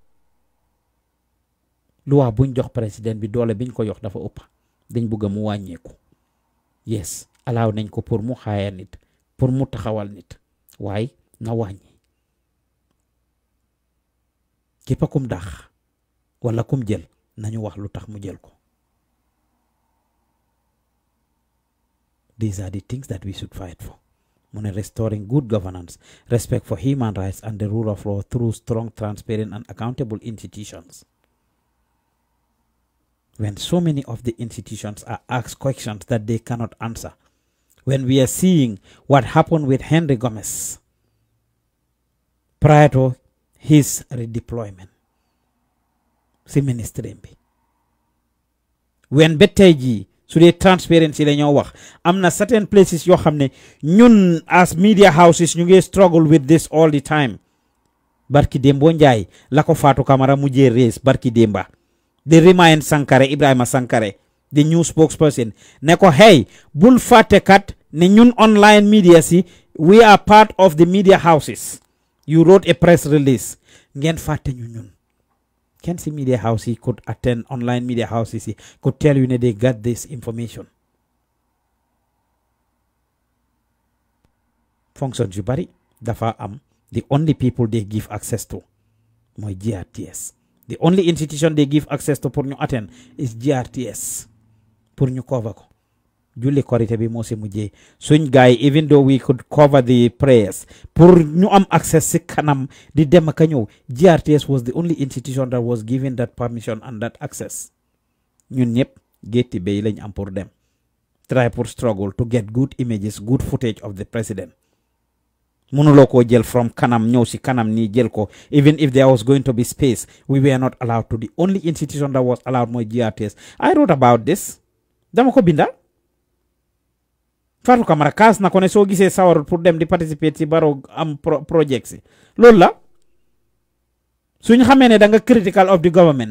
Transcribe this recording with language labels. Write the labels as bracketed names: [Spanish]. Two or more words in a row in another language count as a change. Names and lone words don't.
[Wolof] loi buñ jox président bi doole biñ ko jox dafa ëpp dañ bëgg mu wàññeeku [English] yes allow [Wolof] nañ ko pour mu xaaya nit pour mu taxawal nit waaye na wàññi képp kum dax wala kum jël nañu wax lu tax mu jël ko. [English] These are the things that we should fight for. [Wolof] Mu ne [English] restoring good governance, respect for human rights and the rule of law through strong, transparent and accountable institutions. When so many of the institutions are asked questions that they cannot answer, when we are seeing what happened with Henry Gomez prior to his redeployment [Wolof] si ministry bi when ba tey jii su dee transparency la ñoo wax am na [English] certain places [Wolof] yoo xam ne ñun [English] as media houses [Wolof] ñu ngi [English] struggle with this all the time [Wolof] barki démbo njaay la ko Fatou Camara mujjee race barki démba di remind Sankare Ibrahima Sankare [English] the new spokesperson [Wolof] ne ko hey bul fàtte kat ne ñun [English] online media [Wolof] si [English] we are part of the media houses. You wrote a press release. [Wolof] Ngeen fàtte ñu ñun. Kenn si [English] media house yi could attend online media houses yi could tell you ne they got this information. Functions [Wolof] yu bari dafa am [English] the only people they give access to mooy GRTS. The only institution they give access to [Wolof] pour ñu [English] attend is GRTS [Wolof] pour ñu cover ko. Julli korite bi moo si mujjee suñ gaay [English] even though we could cover the prayers [Wolof] pour ñu am access si kanam di dem ak ñëw [English] GRTS was the only institution that was given that permission and that access [Wolof] ñun ñëpp gétti bay lañ am pour dem [English] try pour struggle to get good images good footage of the president [Wolof] mënuloo koo jël from kanam ñëw si kanam nii jël ko [English] even if there was going to be space we were not allowed to. The only institution that was allowed mooy GRTS. I wrote about this [Wolof] dama ko binda Fatou Camara kaas na ko ne soo gisee sawarul pour dem di participer ci Barrow am project si loolu la suñ xamee ne da nga [English] critical of the government